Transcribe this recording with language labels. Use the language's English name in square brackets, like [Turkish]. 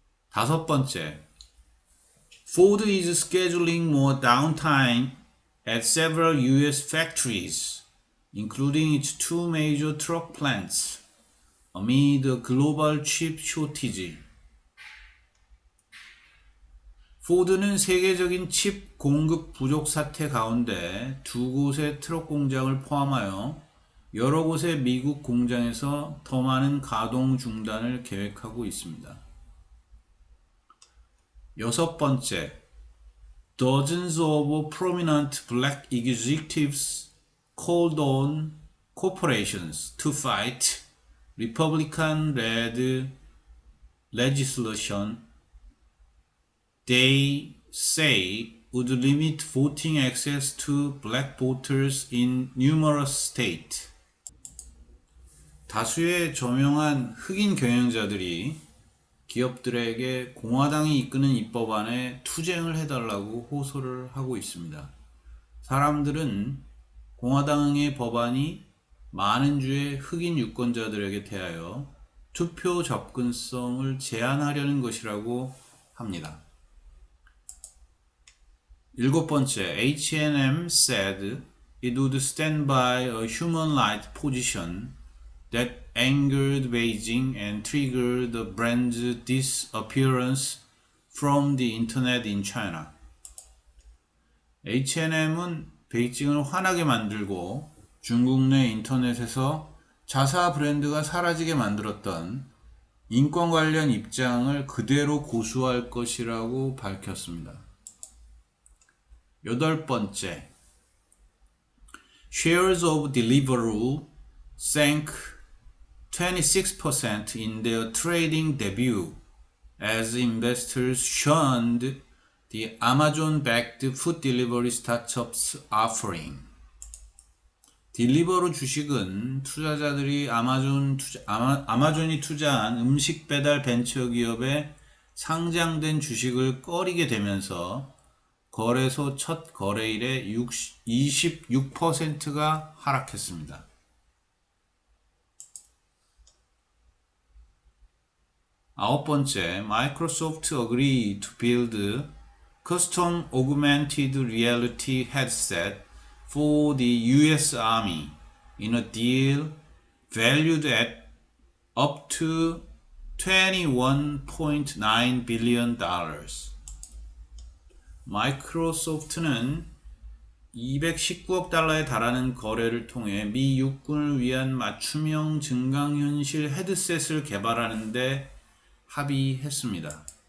[Korean] 다섯 번째, [English] Ford is scheduling more downtime at several US factories, including its two major truck plants, amid a global chip shortage. [Korean] 포드는 세계적인 칩 공급 부족 사태 가운데 두 곳의 트럭 공장을 포함하여 여러 곳의 미국 공장에서 더 많은 가동 중단을 계획하고 있습니다. 여섯 번째, [English] Dozens of prominent black executives called on corporations to fight Republican-led legislation they say would limit voting access to black voters in numerous states. [Korean] 다수의 저명한 흑인 경영자들이 기업들에게 공화당이 이끄는 입법안에 투쟁을 해달라고 호소를 하고 있습니다. 사람들은 공화당의 법안이 많은 주의 흑인 유권자들에게 대하여 투표 접근성을 제한하려는 것이라고 합니다. 일곱 번째, [English] H&M said it would stand by a human right position that angered Beijing and triggered the brand's disappearance from the internet in China. [Korean] H&M은 베이징을 화나게 만들고 중국 내 인터넷에서 자사 브랜드가 사라지게 만들었던 인권 관련 입장을 그대로 고수할 것이라고 밝혔습니다. 여덟 번째, [English] Shares of Deliveroo sank 26% in their trading debut as investors shunned the Amazon-backed food delivery startup's offering. [Korean] 딜리버루 주식은 투자자들이 아마존이 투자한 음식 배달 벤처 기업에 상장된 주식을 꺼리게 되면서 거래소 첫 거래일에 26%가 하락했습니다. 아홉 번째, [English] Microsoft agreed to build custom augmented reality headset for the US Army in a deal valued at up to $21.9 billion. [Korean] 마이크로소프트는 219억 달러에 달하는 거래를 통해 미 육군을 위한 맞춤형 증강현실 헤드셋을 개발하는 데 합의했습니다.